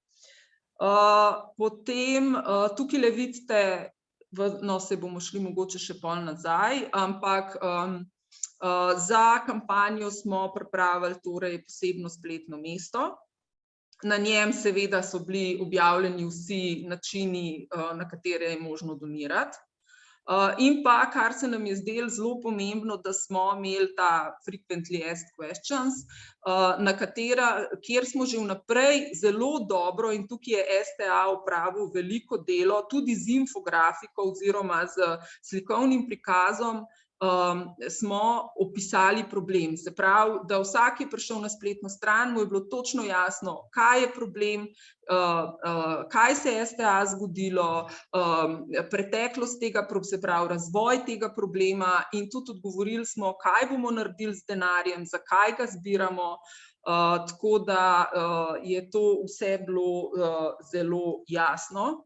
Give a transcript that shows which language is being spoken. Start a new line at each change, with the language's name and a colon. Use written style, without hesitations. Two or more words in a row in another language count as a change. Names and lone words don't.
Slovenian: Potem tukaj vidite, no, se bomo šli mogoče še pol nazaj, ampak za kampanjo smo pripravili torej posebno spletno mesto. Na njem seveda so bili objavljeni vsi načini, na katere je možno donirati. In pa, kar se nam je zdelo zelo pomembno, da smo imeli ta
English: frequently asked questions,
Slovenian: kjer smo že vnaprej zelo dobro, in tukaj je STA opravil veliko delo, tudi z infografiko oziroma z slikovnim prikazom, smo opisali problem. Se pravi, da vsak je prišel na spletno stran, mu je bilo točno jasno, kaj je problem, kaj se je STA zgodilo, preteklost tega, se pravi, razvoj tega problema, in tudi odgovorili smo, kaj bomo naredili z denarjem, zakaj ga zbiramo, tako da je to vse bilo zelo jasno.